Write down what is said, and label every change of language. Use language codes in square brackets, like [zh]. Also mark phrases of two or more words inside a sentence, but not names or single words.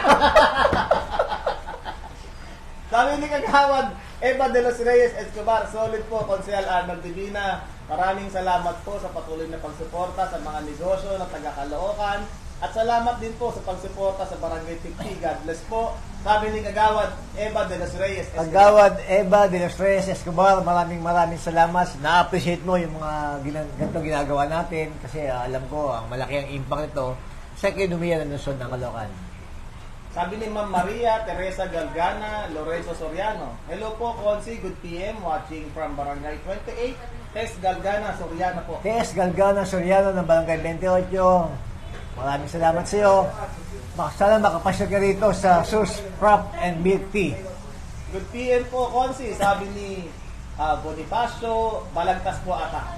[tl] Sabi ni Kagawad Eva de los Reyes Escobar, solid po, Konsehal Arnold Divina. Maraming salamat po sa patuloy na pagsuporta sa mga negosyo ng taga-Caloocan. At salamat din po sa pagsuporta sa Barangay 50. God bless po. Sabi ni Kagawad Eva de los Reyes Escobar. Kagawad Eva de los Reyes Escobar, maraming salamat. Na-appreciate mo yung mga ganito ginagawa natin kasi alam ko, ang malaki ang impact nito sa ekonomiya ng Luzon ng Caloocan. Sabi ni Ma'am Maria Teresa Galgana Lorenzo Soriano. Hello po, Konsi. [en] Good PM. Watching from Barangay 28. [tl] Tess Galgana Soriano po. Tess Galgana Soriano ng Barangay 28. Maraming salamat sa iyo. Sana makapasya ka rito sa Sus Prop and Milk Tea. [en] Good PM [tl] po, Konsi. Sabi ni Bonifacio Balagtas po ata.